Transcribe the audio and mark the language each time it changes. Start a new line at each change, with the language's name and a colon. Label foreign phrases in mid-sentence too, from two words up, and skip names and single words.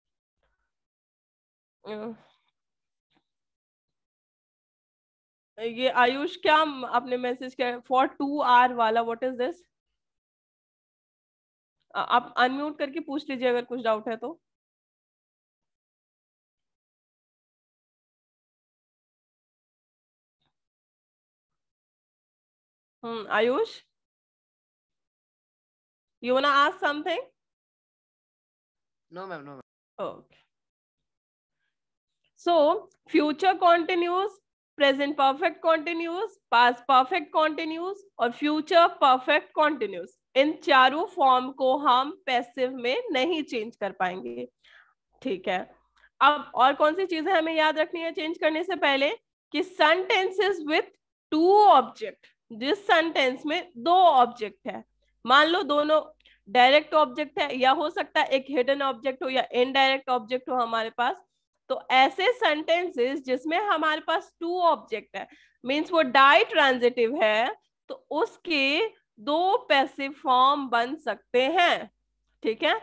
Hindi: ये आयुष क्या आपने मैसेज किया
English: for 2 hour
Hindi: वाला,
English: what is this?
Hindi: आप अनम्यूट करके पूछ लीजिए अगर कुछ डाउट है तो। आयुष,
English: you wanna ask something? No, ma'am, no, ma'am. Okay. So future continuous, present perfect continuous, past perfect continuous
Hindi: और
English: future perfect continuous,
Hindi: इन चारों फॉर्म को हम पैसिव में नहीं चेंज कर पाएंगे, ठीक है? अब और कौन सी चीजें हमें याद रखनी है चेंज करने से पहले कि
English: sentences with 2 object,
Hindi: जिस सेंटेंस में 2 ऑब्जेक्ट है, मान लो दोनों
English: direct object
Hindi: है या हो सकता है एक
English: hidden object
Hindi: हो या
English: indirect object
Hindi: हो हमारे पास, तो ऐसे सेंटेंसेस जिसमें हमारे पास 2 ऑब्जेक्ट है मींस वो
English: di transitive
Hindi: है, तो उसके 2
English: passive form
Hindi: बन सकते हैं, ठीक है?